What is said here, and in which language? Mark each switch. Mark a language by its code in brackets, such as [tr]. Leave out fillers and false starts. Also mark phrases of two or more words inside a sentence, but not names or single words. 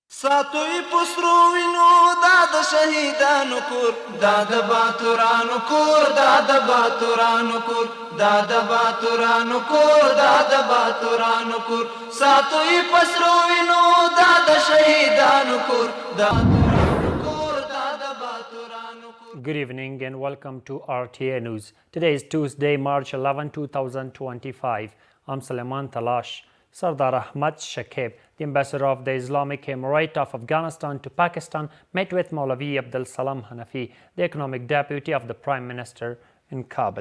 [ps] ساتوی پسرو وینو دا د شهیدانو کور دا د باتورانو کور دا د باتورانو کور دا د باتورانو کور دا د باتورانو کور ساتوی پسرو وینو دا د شهیدانو کور دا [en] Good evening and welcome to RTA News. Today is Tuesday, March 11, 2025. I'm Sulaiman Talash. Sardar Ahmad Shakib, the ambassador of the Islamic Emirate of Afghanistan to Pakistan, met with Maulavi Abdul Salam Hanafi, the economic deputy of the Prime Minister in Kabul.